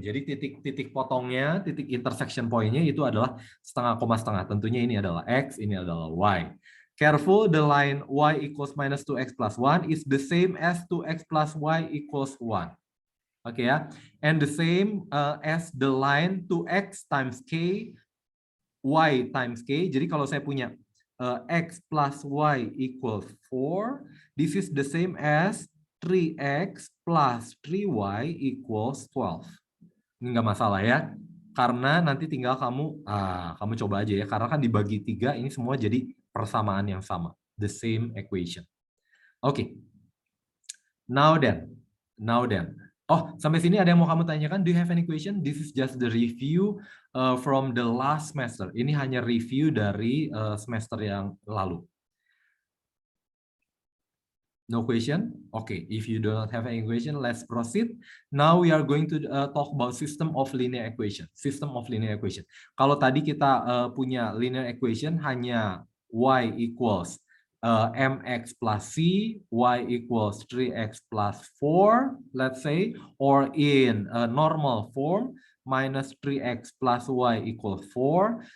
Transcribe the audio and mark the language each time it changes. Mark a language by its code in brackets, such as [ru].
[id] Jadi titik potongnya, titik intersection pointnya itu adalah setengah koma setengah. Tentunya ini adalah X, ini adalah Y. [en] Careful, the line Y equals minus 2X plus 1 is the same as 2X plus Y equals 1. [id] Oke ya, [en] and the same as the line 2X times K, Y times K. [id] Jadi kalau saya punya [en] X plus Y equals 4, this is the same as 3x plus 3y equals 12. [id] Ini nggak masalah ya, karena nanti tinggal kamu coba aja ya, karena kan dibagi 3, ini semua jadi persamaan yang sama, [en] the same equation. [id] Oke. [en] Now then. [id] Oh, sampai sini ada yang mau kamu tanyakan? [en] Do you have any question? This is just the review from the last semester. [id] Ini hanya review dari semester yang lalu. [en] No question? Okay, if you do not have any question, let's proceed. Now we are going to talk about system of linear equation. System of linear equation. [id] Kalau tadi kita punya [en] linear equation hanya y equals mx plus c, y equals 3x plus 4, let's say, or in normal form, minus 3x plus y equals 4.